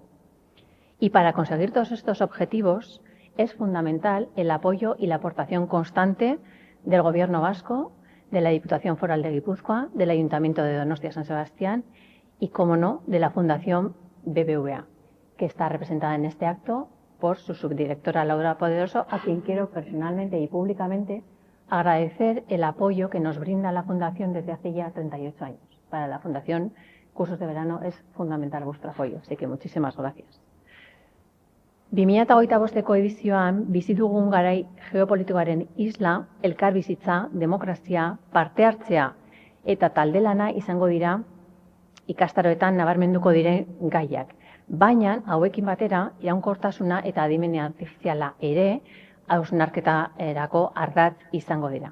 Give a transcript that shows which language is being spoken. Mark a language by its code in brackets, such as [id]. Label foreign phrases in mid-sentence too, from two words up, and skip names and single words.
[es] Y para conseguir todos estos objetivos es fundamental el apoyo y la aportación constante del Gobierno vasco, de la Diputación Foral de Guipúzcoa, del Ayuntamiento de Donostia-San Sebastián y, como no, de la Fundación BBVA, que está representada en este acto por su subdirectora Laura Poderoso, a quien quiero personalmente y públicamente agradecer el apoyo que nos brinda la Fundación desde hace ya 38 años. Para la Fundación Cursos de Verano es fundamental vuestro apoyo, así que muchísimas gracias. [eu] 2025ko edizioan bizi dugun garai geopolitikoaren isla, elkarbizitza, demokrazia, parte hartzea eta taldelana izango dira ikastaroetan nabarmenduko diren gaiak. Baina, hauekin batera, iraunkortasuna eta adimene artifiziala ere hausnarketarako ardatz izango dira.